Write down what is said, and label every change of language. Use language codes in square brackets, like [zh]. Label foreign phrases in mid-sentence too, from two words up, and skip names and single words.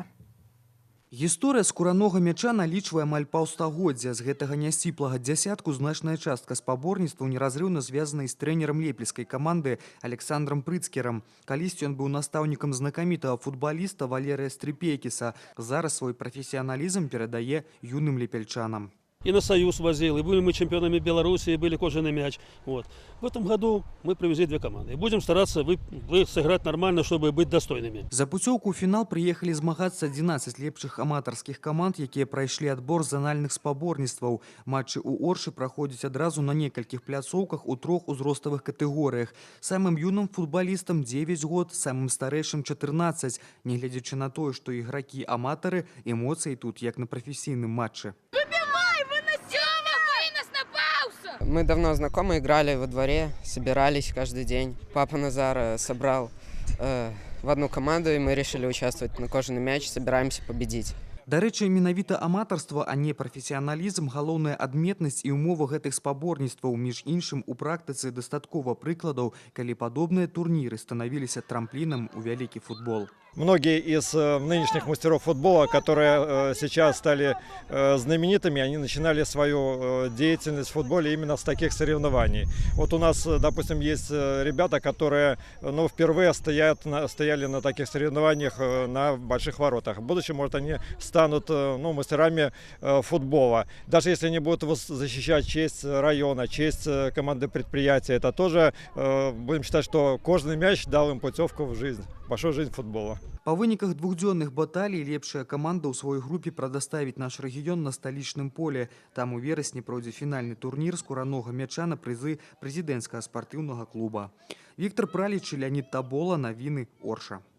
[be] Гісторыя скуранога мяча налічвае амаль паўстагоддзя. З гэтага нясціплага дзясятку значная частка спаборніцтваў неразрыўна звязана з трэнерам лепельскай каманды Александром Прыцкерам. Калісьці ён быў настаўнікам знакамітага футбаліста Валерыя Стрыпейкіса. Зараз свой прафесіяналізм перадае юным лепельчанам. [ru] И на Союз возил, и были мы чемпионами Беларуси, и были кожаный мяч. Вот. В этом году мы привезли две команды. И будем стараться сыграть нормально, чтобы быть достойными. [be] За пуцёўку ў фінал прыехалі змагацца 11 лепшых аматарскіх каманд, якія прайшлі адбор занальных спаборніцтваў. Матчы ў Оршы праходзяць адразу на некалькіх пляцоўках у 3 узроставых катэгорыях. Самым юным футбалістам 9 год, самым старэйшым 14. Нягледзячы на тое, што ігракі-аматары, эмоцыі тут як на прафесійным матчы. [ru] Мы давно знакомы, играли во дворе, собирались каждый день. Папа Назар собрал в одну команду, и мы решили участвовать на кожаный мяч, собираемся победить. [be] Дарэчы, менавіта аматарства, а не прафесіяналізм, галоўная адметнасць і ўмова гэтых спаборніцтваў. Між іншым, у практыцы дастаткова прыкладаў, калі падобныя турніры станавіліся трамплінам у вялікі футбол. [ru] Многие из нынешних мастеров футбола, которые сейчас стали знаменитыми, они начинали свою деятельность в футболе именно с таких соревнований. Вот у нас, допустим, есть ребята, которые впервые стояли на таких соревнованиях на больших воротах. В будущем, может, они станут мастерами футбола. Даже если они будут защищать честь района, честь команды предприятия, это тоже будем считать, что кожаный мяч дал им путевку в жизнь, большую жизнь футбола. [be] Па выніках двухдзённых баталій лепшая каманда ў сваёй групе прадаставіць наш рэгіён на сталічным поле. Там у верасні пройдзе фінальны турнір скуранога мяча на прызы прэзідэнцкага спартыўнага клуба. Віктар Праліч, Леонид Табола, навіны Орша.